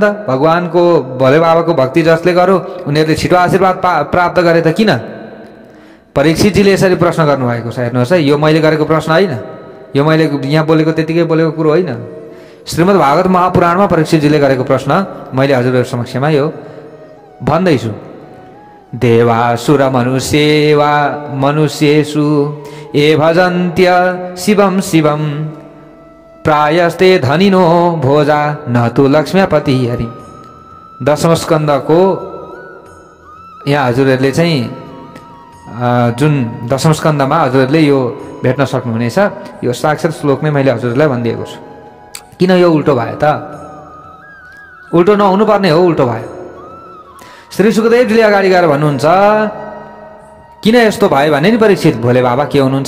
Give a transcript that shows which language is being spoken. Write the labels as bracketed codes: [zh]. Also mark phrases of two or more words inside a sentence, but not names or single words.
[ne] भगवानको भोले बाबाको भक्ति जसले गर्यो उनीहरूले छिटो आशीर्वाद प्राप्त गरे त किन? परीक्षितजीले यसरी प्रश्न गर्नुभएको छ। हेर्नुहोस् है, यो मैले गरेको प्रश्न होइन, यो मैले यहाँ बोलेको त्यतिकै बोलेको कुरो होइन। श्रीमद् भागवत महापुराणमा परीक्षितजीले गरेको प्रश्न मैले हजुरहरू समक्षमा यो भन्दैछु। [sa] देवासुर मनुष्येवा मनुष्येषु ए भजन्त्य शिवम शिवम प्रायस्ते धनिनो भोजा न तु लक्ष्मीपति हरि। [ne] दशम स्कन्धको यहाँ हजुरहरूले चाहिँ जुन दशम स्कन्धमा हजुरहरूले यो भेट्न सक्नुहुनेछ। यो साक्षात् श्लोक नै मैले हजुरहरूलाई भनिदिएको छु। किन यो उल्टो भयो त? उल्टो नहुनु पर्ने हो, उल्टो भयो। श्री सुखदेवजीले अगाडि गएर भन्नुहुन्छ, किन यस्तो भयो भने नि परीक्षित, भोले बाबा के हुनुहुन्छ?